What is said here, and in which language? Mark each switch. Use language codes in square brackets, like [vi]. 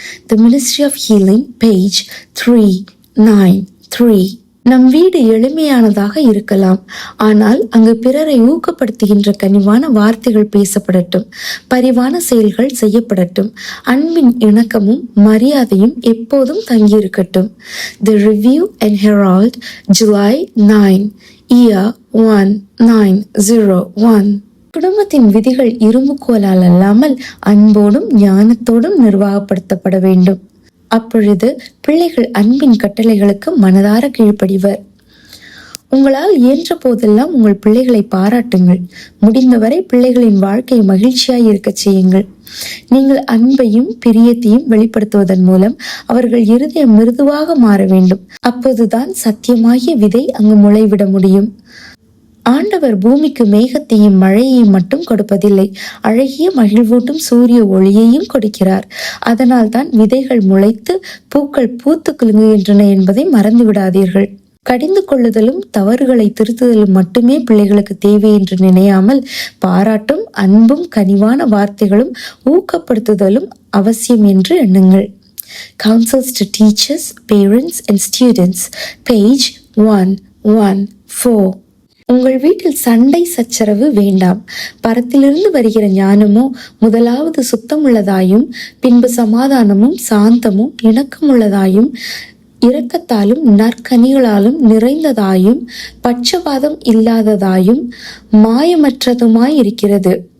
[en] The Ministry of Healing, page 393. [ta] நம் வீடு எளிமையானதாக இருக்கலாம், ஆனால் அங்கு பிறரை ஊக்கப்படுத்துகின்ற கனிவான வார்த்தைகள் பேசப்படட்டும், பரிவான செயல்கள் செய்யப்படட்டும், அன்பின் இணக்கமும் மரியாதையும் எப்போதும் தங்கியிருக்கட்டும். [en] The Review and Herald, July 9, year 1901. [ta] குடும்பத்தின் விதிகள் இரும்புக்கோலால் அல்லாமல் அன்போடும் ஞானத்தோடும் நிர்வாகப்படுத்தப்பட வேண்டும். அப்பொழுது பிள்ளைகள் அன்பின் கட்டளைகளுக்கு மனதார கீழ்ப்படிவர். உங்களால் இயன்ற போதெல்லாம் உங்கள் பிள்ளைகளை பாராட்டுங்கள். முடிந்தவரை பிள்ளைகளின் வாழ்க்கை மகிழ்ச்சியாய் இருக்க செய்யுங்கள். நீங்கள் அன்பையும் பிரியத்தையும் வெளிப்படுத்துவதன் மூலம் அவர்கள் இருதயம் மிருதுவாக மாற வேண்டும். அப்போதுதான் சத்தியமாகிய விதை அங்கு முளைவிட முடியும். ஆண்டவர் பூமிக்கு மேகத்தையும் மழையையும் மட்டும் கொடுப்பதில்லை, அழகிய மகிழ்வூட்டும் சூரிய ஒளியையும் கொடுக்கிறார். அதனால் தான் விதைகள் முளைத்து பூக்கள் பூத்து குலுங்குகின்றன என்பதை மறந்து விடாதீர்கள். கடிந்து கொள்ளுதலும் தவறுகளை திருத்துதலும் மட்டுமே பிள்ளைகளுக்கு தேவை என்று நினையாமல் பாராட்டும் அன்பும் கனிவான வார்த்தைகளும் ஊக்கப்படுத்துதலும் அவசியம் என்று எண்ணுங்கள். [en] Counsels to Teachers, Parents and Students, page 114. [ta] உங்கள் வீட்டில் சண்டை சச்சரவு வேண்டாம். பரத்திலிருந்து வருகிற ஞானமோ முதலாவது சுத்தமுள்ளதாயும், பின்பு சமாதானமும் சாந்தமும் இணக்கமுள்ளதாயும், இரக்கத்தாலும் நற்கனிகளாலும் நிறைந்ததாயும், பட்சபாதம் இல்லாததாயும், மாயமற்றதுமாயிருக்கிறது.